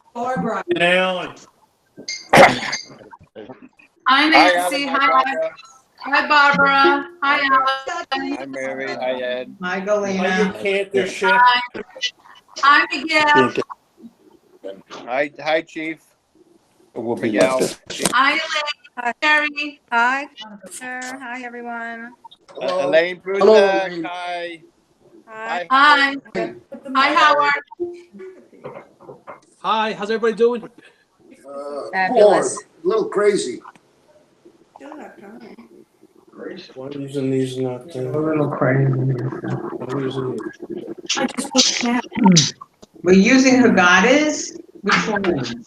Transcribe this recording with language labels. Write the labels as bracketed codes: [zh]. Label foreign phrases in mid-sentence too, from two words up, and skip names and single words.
[en] Barbara. Alan. Hi, Nancy. Hi, Barbara. Hi, Alan. Hi, Mary. Hi, Ed. Hi, Are you Galena. canter ship? Hi, Miguel. Hi, Chief. We'll be Miguel. Hi, Elaine. Terry. Hi, sir. Hi, everyone. Elaine Hello, Prusak. Elaine. Hi. Hi. Hi. Hi, Howard. Hi, how's everybody doing? Fabulous. Bored, a little crazy. Why are using these not? A little crazy. I'm using these. We're using Haggadahs? Which one?